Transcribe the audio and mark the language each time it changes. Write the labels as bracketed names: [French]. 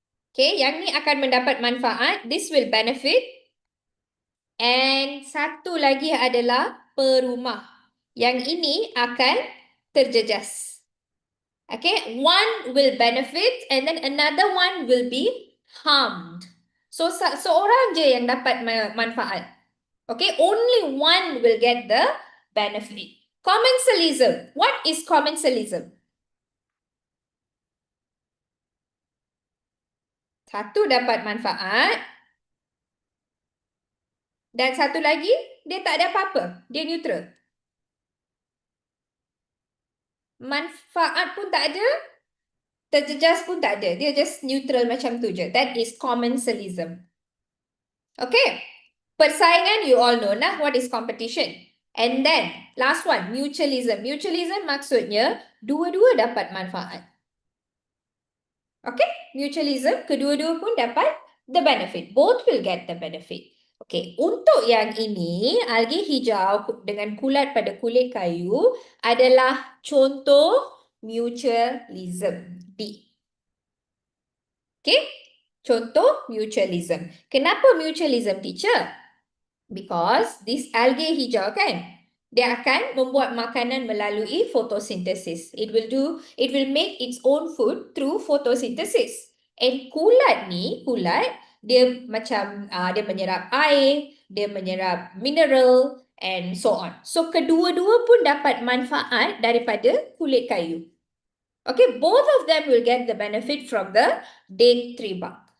[Malay] Okay, yang ni akan mendapat manfaat. [English] This will benefit. [Malay] And satu lagi adalah perumah. Yang ini akan terjejas. [English] Okay, one will benefit and then another one will be harmed. [Malay] So, seorang je yang dapat manfaat. [English] Okay, only one will get the benefit. Commensalism. What is commensalism? [Malay] Satu dapat manfaat. Dan satu lagi, dia tak ada apa-apa. Dia neutral. Manfaat pun tak ada. Terjejas pun tak ada. Dia just neutral macam tu je. [English] That is commensalism. Okay. Persaingan, you all know nah, what is competition. And then, last one, mutualism. [Malay] Mutualism maksudnya, dua-dua dapat manfaat. Okay, mutualism, kedua-dua pun dapat [English] the benefit. Both will get the benefit. [Malay] Okay, untuk yang ini, alge hijau dengan kulat pada kulit kayu adalah contoh mutualism. D. Okay, contoh mutualism. Kenapa mutualism, teacher? [English] Because this algae [Malay] hijau kan, dia akan membuat makanan melalui photosynthesis. [English] It will make its own food through photosynthesis. [Malay] And kulat ni, dia macam dia menyerap air, dia menyerap mineral [English] and so on. [Malay] So kedua-dua pun dapat manfaat daripada kulit kayu. [English] Okay, both of them will get the benefit from the date tree bark.